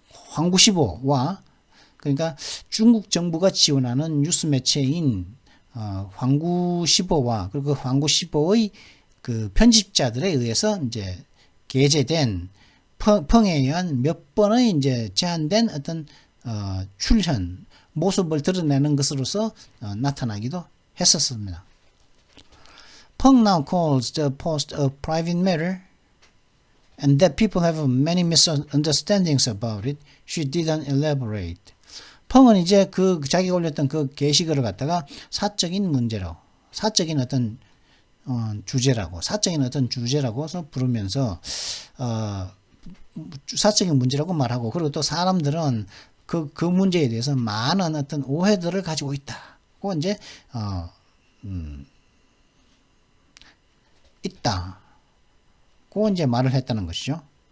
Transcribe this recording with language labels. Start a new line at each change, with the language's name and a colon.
Korean: 황구시보와, 그러니까 중국 정부가 지원하는 뉴스 매체인 황구시보와 그리고 황구시보의 그 편집자들에 의해서 이제 게재된 펑에 의한 몇 번의 이제 제한된 어떤 출현 모습을 드러내는 것으로서 나타나기도 했었습니다.
English: Peng now calls the post a private matter and that people have many misunderstandings about it. She didn't elaborate.
Korean: 펑은 이제 자기가 올렸던 그 게시글을 갖다가 사적인 어떤 주제라고서 부르면서 사적인 문제라고 말하고, 그리고 또 사람들은 그 문제에 대해서 많은 어떤 오해들을 가지고 있다고 이제 있다고 이제 말을 했다는 것이죠.